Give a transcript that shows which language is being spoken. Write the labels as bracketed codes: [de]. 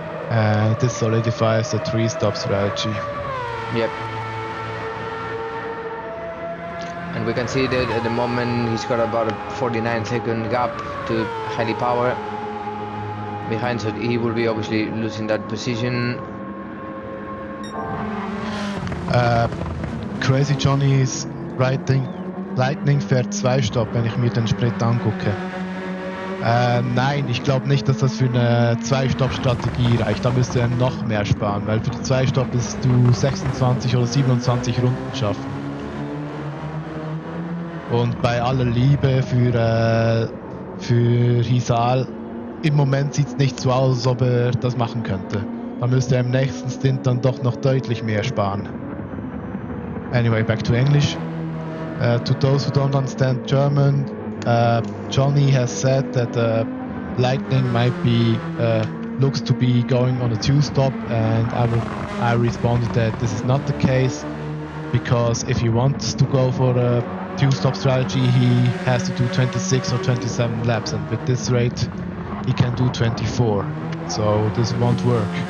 [en] And this solidifies the 3-stop strategy. Yep. And we can see that at the moment he's got about a 49-second gap to Heli Power behind, so he will be obviously losing that position. [de] Crazy Johnny's Lightning fährt 2-Stop, wenn ich mir den Sprit angucke. Nein, ich glaube nicht, dass das für eine 2-Stop-Strategie reicht. Da müsste er noch mehr sparen, weil für die 2-Stop bist du 26 oder 27 Runden schaffen. Und bei aller Liebe für Hisal, im Moment sieht es nicht so aus, als ob er das machen könnte. Da müsste er im nächsten Stint dann doch noch deutlich mehr sparen. [en] Anyway, back to English. To those who don't understand German, Johnny has said that Lightning might be looks to be going on a 2-stop, and I responded that this is not the case, because if he wants to go for a 2-stop strategy, he has to do 26 or 27 laps, and with this rate he can do 24, so this won't work.